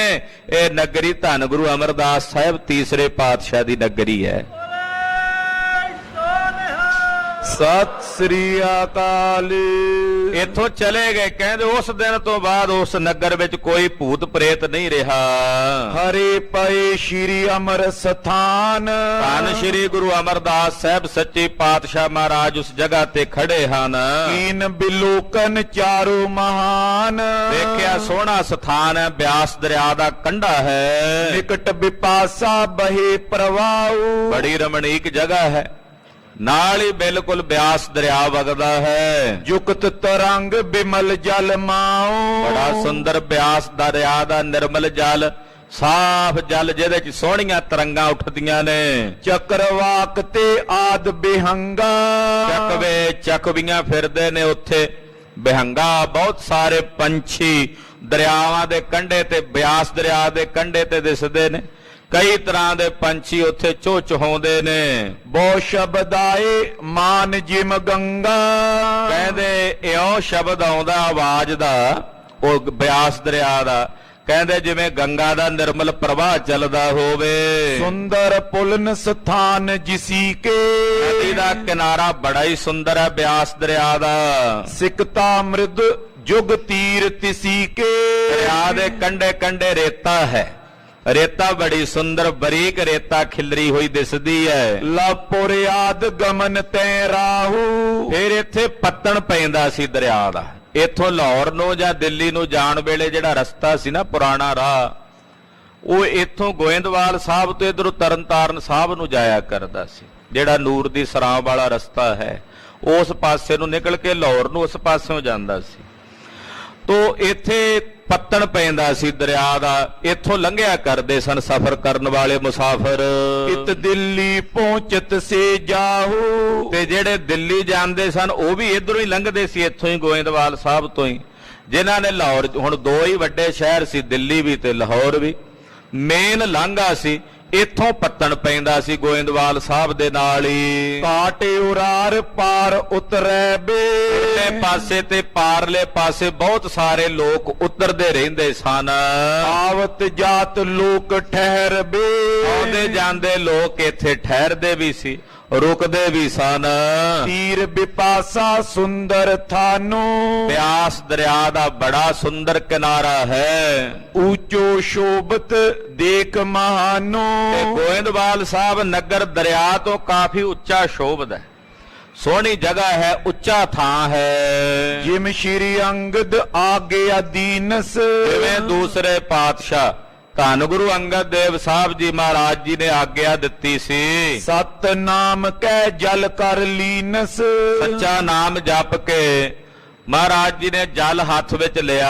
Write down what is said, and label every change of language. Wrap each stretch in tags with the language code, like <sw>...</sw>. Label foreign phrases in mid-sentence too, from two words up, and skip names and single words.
<pa>ਇਹ ਨਗਰੀ ਧੰਨ ਗੁਰੂ ਅਮਰਦਾਸ ਸਾਹਿਬ ਤੀਸਰੇ ਪਾਤਸ਼ਾਹ ਦੀ ਨਗਰੀ ਹੈ। ਸਤਿ ਸ੍ਰੀ ਅਕਾਲ। ਇੱਥੋਂ ਚਲੇ ਗਏ। ਕਹਿੰਦੇ ਉਸ ਦਿਨ ਤੋਂ ਬਾਅਦ ਉਸ ਨਗਰ ਵਿੱਚ ਕੋਈ ਭੂਤ ਪ੍ਰੇਤ ਨਹੀਂ ਰਿਹਾ।</pa> <bra>हरे पए श्री अमर स्थान,</bra> <pa>ਧੰਨ ਸ਼੍ਰੀ ਗੁਰੂ ਅਮਰਦਾਸ ਸਾਹਿਬ ਸੱਚੇ ਪਾਤਸ਼ਾਹ ਮਹਾਰਾਜ ਉਸ ਜਗ੍ਹਾ ਤੇ ਖੜੇ ਹਨ।</pa> <bra>कीन बिलोकन चारो महान,</bra> <pa>ਵੇਖਿਆ ਸੋਹਣਾ ਸਥਾਨ ਹੈ, ਬਿਆਸ ਦਰਿਆ ਦਾ ਕੰਢਾ ਹੈ,</pa> <bra>निकट बिपासा बहे प्रवाहु,</bra> <pa>ਬੜੀ ਰਮਣੀਕ ਜਗ੍ਹਾ ਹੈ, ਨਾਲ ਹੀ ਬਿਲਕੁਲ ਬਿਆਸ ਦਰਿਆ ਵਗਦਾ ਹੈ।</pa> <bra>जुक्त तरंग बिमल जल माओ,</bra> <pa>ਬੜਾ ਸੁੰਦਰ ਬਿਆਸ ਦਰਿਆ ਦਾ ਨਿਰਮਲ ਜਲ, ਸਾਫ਼ ਜਲ ਜਿਹਦੇ ਚ ਸੋਹਣੀਆਂ ਤਰੰਗਾਂ ਉੱਠਦੀਆਂ ਨੇ।</pa> <bra>चक्रवाक ते आद बिहंगा,</bra> <pa>ਚੱਕਵੇ ਚੱਕਵੀਆਂ ਫਿਰਦੇ ਨੇ ਉੱਥੇ, ਬਿਹੰਗਾ ਬਹੁਤ ਸਾਰੇ ਪੰਛੀ ਦਰਿਆਵਾਂ ਦੇ ਕੰਢੇ ਤੇ, ਬਿਆਸ ਦਰਿਆ ਦੇ ਕੰਢੇ ਤੇ ਦਿਸਦੇ ਨੇ। ਕਈ ਤਰ੍ਹਾਂ ਦੇ ਪੰਛੀ ਉੱਥੇ ਚੋਂ ਚਹਾਉਂਦੇ ਨੇ।</pa> <bra>बहु शब्द आए मान जिम गंगा,</bra> <pa>ਕਹਿੰਦੇ ਇਉਂ ਸ਼ਬਦ ਆਉਂਦਾ ਆਵਾਜ਼ ਦਾ, ਉਹ ਬਿਆਸ ਦਰਿਆ ਦਾ, ਕਹਿੰਦੇ ਜਿਵੇਂ ਗੰਗਾ ਦਾ ਨਿਰਮਲ ਪ੍ਰਵਾਹ ਚੱਲਦਾ ਹੋਵੇ।</pa> <bra>सुंदर पुलन स्थान जिसी के,</bra> <pa>ਨਦੀ ਦਾ ਕਿਨਾਰਾ ਬੜਾ ਹੀ ਸੁੰਦਰ ਹੈ ਬਿਆਸ ਦਰਿਆ ਦਾ।</pa> <bra>सिकता मृद जुग तीर तिसी के,</bra> <pa>ਦਰਿਆ ਦੇ ਕੰਢੇ ਕੰਢੇ ਰੇਤਾ ਹੈ, ਰੇਤਾ ਬੜੀ ਸੁੰਦਰ ਬਰੀਕ ਰੇਤਾ ਖਿਲਰੀ ਹੋਈ ਦਿਸਦੀ ਹੈ।</pa> <bra>लपुर आद गमन तै राहु,</bra> <pa>ਫਿਰ ਇੱਥੇ ਪੱਤਣ ਪੈਂਦਾ ਸੀ ਦਰਿਆ ਦਾ। ਇੱਥੋਂ ਲਾਹੌਰ ਨੂੰ ਜਾਂ ਦਿੱਲੀ ਨੂੰ ਜਾਣ ਵੇਲੇ ਜਿਹੜਾ ਰਸਤਾ ਸੀ ਨਾ, ਪੁਰਾਣਾ ਰਾਹ, ਉਹ ਇੱਥੋਂ ਗੋਇੰਦਵਾਲ ਸਾਹਿਬ ਤੋਂ ਇਧਰੋਂ ਤਰਨਤਾਰਨ ਸਾਹਿਬ ਨੂੰ ਜਾਇਆ ਕਰਦਾ ਸੀ। ਜਿਹੜਾ ਨੂਰ ਦੀ ਸਰਾਂ ਵਾਲਾ ਰਸਤਾ ਹੈ, ਉਸ ਪਾਸੇ ਨੂੰ ਨਿਕਲ ਕੇ ਲਾਹੌਰ ਨੂੰ ਉਸ ਪਾਸਿਓਂ ਜਾਂਦਾ ਸੀ। ਤੋ ਇੱਥੇ ਪੱਤਣ ਪੈਂਦਾ ਸੀ ਦਰਿਆ ਦਾ, ਇੱਥੋਂ ਲੰਘਿਆ ਕਰਦੇ ਸਨ ਸਫ਼ਰ ਕਰਨ ਵਾਲੇ ਮੁਸਾਫਰ।</pa> <bra>इत दिल्ली पहुंचत से जाहु,</bra> <pa>ਤੇ ਜਿਹੜੇ ਦਿੱਲੀ ਜਾਂਦੇ ਸਨ ਉਹ ਵੀ ਇਧਰੋਂ ਹੀ ਲੰਘਦੇ ਸੀ, ਇੱਥੋਂ ਹੀ ਗੋਇੰਦਵਾਲ ਸਾਹਿਬ ਤੋਂ ਹੀ। ਜਿਨ੍ਹਾਂ ਨੇ ਲਾਹੌਰ, ਹੁਣ ਦੋ ਹੀ ਵੱਡੇ ਸ਼ਹਿਰ ਸੀ, ਦਿੱਲੀ ਵੀ ਤੇ ਲਾਹੌਰ ਵੀ, ਮੇਨ ਲਾਂਘਾ ਸੀ, ਇੱਥੋਂ ਪੱਤਣ ਪੈਂਦਾ ਸੀ ਗੋਇੰਦਵਾਲ ਸਾਹਿਬ ਦੇ ਨਾਲ ਹੀ।</pa> <bra>काटे उरार पार उतरै बे,</bra> <pa>ਤੇ ਪਾਸੇ ਤੇ ਪਾਰਲੇ ਪਾਸੇ ਬਹੁਤ ਸਾਰੇ ਲੋਕ ਉਤਰਦੇ ਰਹਿੰਦੇ ਸਨ।</pa> <bra>आवत जात लोक ठहर बे,</bra> <pa>ਆਉਂਦੇ ਜਾਂਦੇ ਲੋਕ ਇੱਥੇ ਠਹਿਰਦੇ ਵੀ ਸੀ, ਰੁਕਦੇ ਵੀ ਸਨ।</pa> <bra>तीर बिपासा सुंदर थानो,</bra> <pa>ਬਿਆਸ ਦਰਿਆ ਦਾ ਬੜਾ ਸੁੰਦਰ ਕਿਨਾਰਾ ਹੈ।</pa> <bra>ऊंचो शोभत देख महानो,</bra> <pa>ਤੇ ਗੋਇੰਦਵਾਲ ਸਾਹਿਬ ਨਗਰ ਦਰਿਆ ਤੋਂ ਕਾਫੀ ਉੱਚਾ ਸ਼ੋਭਦਾ ਹੈ, ਸੋਹਣੀ ਜਗ੍ਹਾ ਹੈ, ਉੱਚਾ ਥਾਂ ਹੈ।</pa> <bra>जिम श्री अंगद आगे अधीनस,</bra> <pa>ਜਿਵੇਂ ਦੂਸਰੇ ਪਾਤਸ਼ਾਹ ਧੰਨ ਗੁਰੂ ਅੰਗਦ ਦੇਵ ਸਾਹਿਬ ਜੀ ਮਹਾਰਾਜ ਜੀ ਨੇ ਆਗਿਆ ਦਿੱਤੀ ਸੀ,</pa> <bra>ਸਤਨਾਮ ਕਹਿ ਜਲ ਕਰ ਲੀਨਸ।</bra> <pa>ਸੱਚਾ ਨਾਮ ਜਪ ਕੇ ਮਹਾਰਾਜ ਜੀ ਨੇ ਜਲ ਹੱਥ ਵਿੱਚ ਲਿਆ,</pa>